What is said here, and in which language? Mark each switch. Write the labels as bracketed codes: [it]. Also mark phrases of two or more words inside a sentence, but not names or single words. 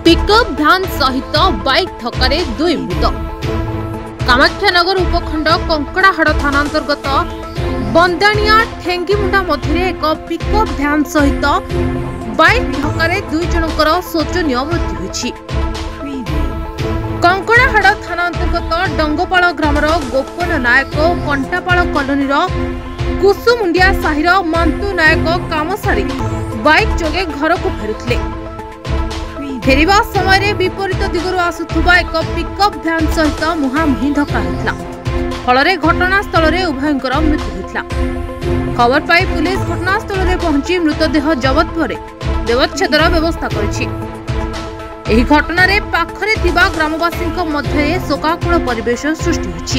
[or] ପିକଅପ ଭ୍ୟାନ ସହିତ ବାଇକ ଧକ୍କା ଦୁଇ ମୃତ। କାମାଖ୍ୟାନଗର ଉପଖଣ୍ଡ କଙ୍କଡ଼ାହାଡ଼ ଥାନା ଅନ୍ତର୍ଗତ ବନ୍ଦାଣିଆ ଠେଙ୍ଗୀମୁଣ୍ଡା ମଧ୍ୟ ଏକ ପିକଅପ ଭ୍ୟାନ ସହିତ ବାଇକ ଧକ୍କା ଦୁଇ ଜନକର ଶୋଚନୀୟ ମୃତ୍ୟୁ ହୋଇଛି। କଙ୍କଡ଼ାହାଡ଼ ଥାନା ଅନ୍ତର୍ଗତ ଡଙ୍ଗପାଲ ଗ୍ରାମର ଗୋପନ ନାୟକ କଣ୍ଟାପାଲ କଲୋନୀର କୁସୁମୁଣ୍ଡିଆ ସାହିର ମାଁତୁ ନାୟକ କାମ ସାରି ବାଇକ ଯୋଗେ ଘର କୁ ଫେରୁଥିଲେ। ଫେରିବା ସମୟ ବିପରୀତ ଦିଗରୁ ଆସୁଥିବା ଏକ ପିକଅପ ଭ୍ୟାନ ସହିତ ମୁହାଁମୁହିଁ ଧକ୍କା ହୋଇଥିଲା। ଫଳରେ ଘଟଣାସ୍ଥଳ ରେ ଉଭୟଙ୍କର ମୃତ୍ୟୁ ହୋଇଥିଲା। ଖବର ପାଇ ପୋଲିସ ଘଟଣାସ୍ଥଳ ରେ ପହଞ୍ଚି ମୃତଦେହ ଜବତ ପରେ ବ୍ୟବଚ୍ଛେଦର ବ୍ୟବସ୍ଥା କରିଛି। ଏହି ଘଟଣା ରେ ପାଖରେ ଥିବା ଗ୍ରାମବାସୀକ ମଧ୍ୟେ ଶୋକାକୁଳ ପରିବେଶ ସୃଷ୍ଟି ହୋଇଛି।